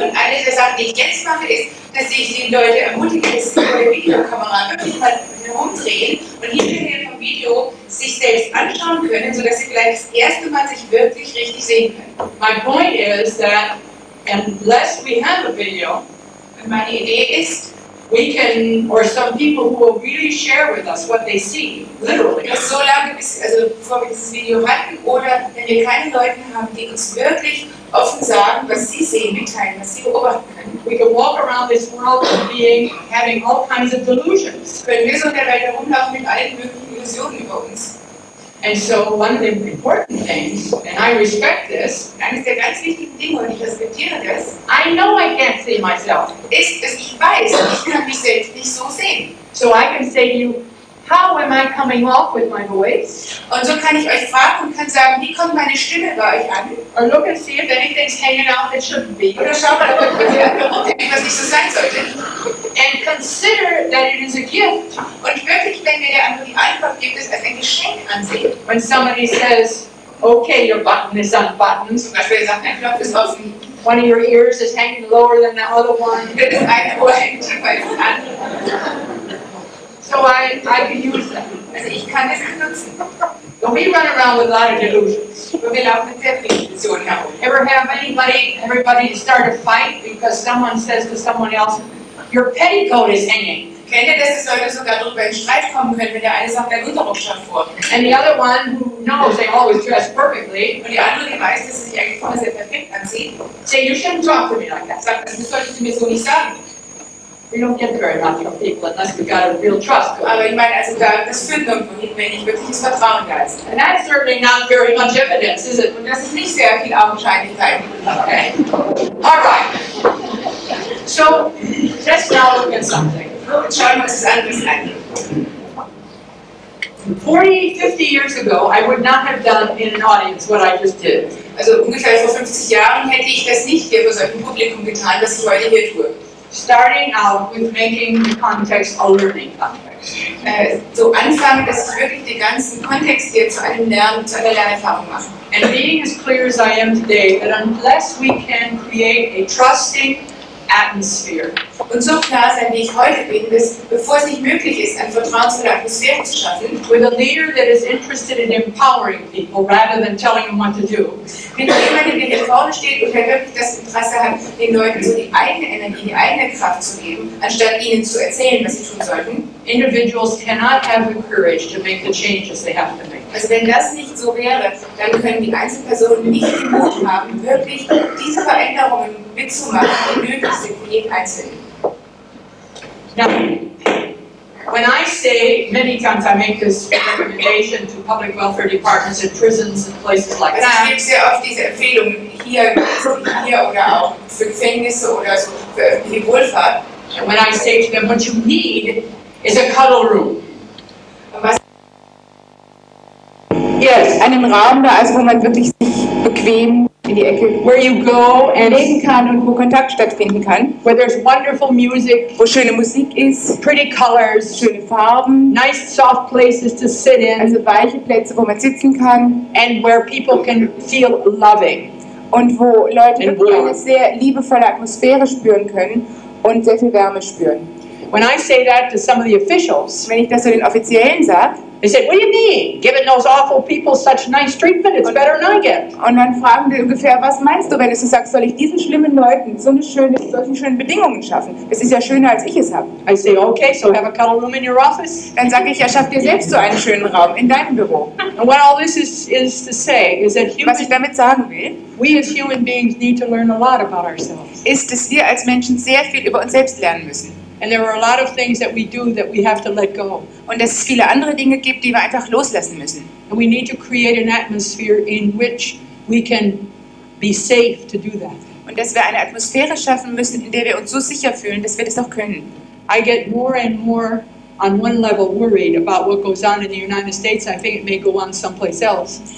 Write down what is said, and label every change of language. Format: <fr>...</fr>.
<de>Und eine der Sachen, die ich jetzt mache, ist, dass ich die Leute ermutige, dass sie vor der Videokamera wirklich mal herumdrehen und hinterher vom Video sich selbst anschauen können, sodass sie vielleicht das erste Mal sich wirklich richtig sehen können.</de> <en>My point is that unless we have a video,</en> <de>Und meine Idee ist,</de> <en>we can, or some people who will really share with us what they see, literally.</en> <de>dass so lange, bevor wir dieses Video hatten, oder wenn wir keine Leute haben, die uns wirklich offen sagen, was sie sehen, mitteilen, was sie beobachten können.</de> <en>We can walk around this world having all kinds of delusions.</en> <de>Können wir so in der Welt herumlaufen mit allen möglichen Illusionen über uns.</de> <en>And so one of the important things, and I respect this.</en> <de>Eines der ganz wichtigen Dinge, und ich respektiere das,</de> <en>I know I can't see myself.</en> <de>ist, dass ich weiß, ich kann mich selbst nicht so sehen.</de> <en>So I can say to you, how am I coming off with my voice?</en> <de>Und so kann ich euch fragen und kann sagen, wie kommt meine Stimme bei euch an?</de> <en>Or look and see if anything's hanging out that shouldn't be.</en> <de>Oder schaut mal, ob irgendwas nicht so sein sollte.</de> <en>And consider that it is a gift.</en> <de>Und wirklich, wenn mir der andere die Antwort gibt, es als ein Geschenk ansehen.</de> <en>When somebody says, okay, your button is unbuttoned.</en> <de>Zum Beispiel sagt, ein Knopf ist offen.</de> <en>One of your ears is hanging lower than the other one.</en> <de>Das eine Ohr hängt tiefer als das andere.</de> <en>So I can use that.</en> <de>Also ich kann es benutzen.</de> <en>So we run around with a lot of delusions.</en> <de>Und wir laufen mit sehr vielen Illusionen herum.</de> <en>Ever have everybody start a fight because someone says to someone else, your petticoat is hanging.</en> <de>Kennt ihr das, dass Leute sogar darüber in Streit kommen können, wenn der eine sagt, der Unterrock schaut vor.</de> <en>And the other one, who knows they always dress perfectly,</en> <de>Und die andere, die weiß, dass sie sich eigentlich immer sehr perfekt anzieht,</de> <en>say, you shouldn't talk to me like that.</en> <de>sagt, das solltest du mir so nicht sagen.</de> <en>We don't get very much from people unless we've got a real trust going.</en> <de>Aber ich meine, also das führt nirgendwo hin, wenn nicht wirkliches Vertrauen da ist.</de> <en>And that's certainly not very much evidence, is it?</en> <de>Und das ist nicht sehr viel Augenscheinlichkeit.</de> <en>Okay. All right. So let's now look at something.</en> <de>Jetzt schauen wir uns das anderes an.</de> <en>40, 50 years ago, I would not have done in an audience what I just did.</en> <de>Also ungefähr vor 50 Jahren hätte ich das nicht hier vor solchem Publikum getan, was ich heute hier tue.</de> <en>Starting out with making the context a learning context.</en> <de>So anfangen, dass ich wirklich den ganzen Kontext hier zu einer Lernerfahrung mache.</de> <en>And being as clear as I am today, that unless we can create a trusting atmosphere,</en> <de>Und so klar sein, wie ich heute bin, dass, bevor es nicht möglich ist, eine vertrauensvolle Atmosphäre zu schaffen,</de> <en>with a leader that is interested in empowering people rather than telling them what to do,</en> <de>mit jemandem, der hier vorne steht und der wirklich das Interesse hat, den Leuten so die eigene Energie, die eigene Kraft zu geben, anstatt ihnen zu erzählen, was sie tun sollten.</de> <en>individuals cannot have the courage to make the changes they have to make.</en> <de>Also wenn das nicht so wäre, dann können die Einzelpersonen nicht den Mut haben, wirklich diese Veränderungen mitzumachen, die nötig sind für jeden Einzelnen.</de> <en>Now, when I say, many times I make this recommendation to public welfare departments and prisons and places like</en> <de>Also ich</de> <en>that.</en> <de>gebe sehr oft diese Empfehlungen hier oder auch für Gefängnisse oder so für öffentliche Wohlfahrt.</de> <en>And when I say to them, what you need is a cuddle room.</en> <de>Und was Yes, einen Raum da, also wo man wirklich sich bequem in die Ecke</de> <en>Where you go and</en> <de>legen kann und wo Kontakt stattfinden kann,</de> <en>where there's wonderful music,</en> <de>wo schöne Musik ist,</de> <en>pretty colors,</en> <de>schöne Farben,</de> <en>nice soft places to sit in,</en> <de>also weiche Plätze, wo man sitzen kann</de> <en>and where people can feel loving.</en> <de>und wo Leute</de> <en>And</en> <de>wirklich</de> <en>warm.</en> <de>eine sehr liebevolle Atmosphäre spüren können und sehr viel Wärme spüren.</de> <en>When I say that to some of the officials,</en> <de>Wenn ich das so den Offiziellen sage,</de> <en>they say, what do you mean? Giving those awful people such nice treatment, it's better than I get.</en> <de>und dann fragen die ungefähr, was meinst du, wenn du so sagst, soll ich diesen schlimmen Leuten solche schönen Bedingungen schaffen? Das ist ja schöner, als ich es habe.</de> <en>I say, okay, so have a cuddle room in your office.</en> <de>Dann sage ich, ja, schaff dir selbst so einen schönen Raum in deinem Büro.</de> <en>And what all this is to say is that</en> <de>Was ich damit sagen will,</de> <en>we as human beings need to learn a lot about ourselves.</en> <de>ist, dass wir als Menschen sehr viel über uns selbst lernen müssen.</de> <en>And there are a lot of things that we do that we have to let go.</en> <de>Und dass es viele andere Dinge gibt, die wir einfach loslassen müssen.</de> <en>And we need to create an atmosphere in which we can be safe to do that.</en> <de>Und dass wir eine Atmosphäre schaffen müssen, in der wir uns so sicher fühlen, dass wir das auch können.</de> <en>I get more and more on one level worried about what goes on in the United States. I think it may go on someplace else.</en>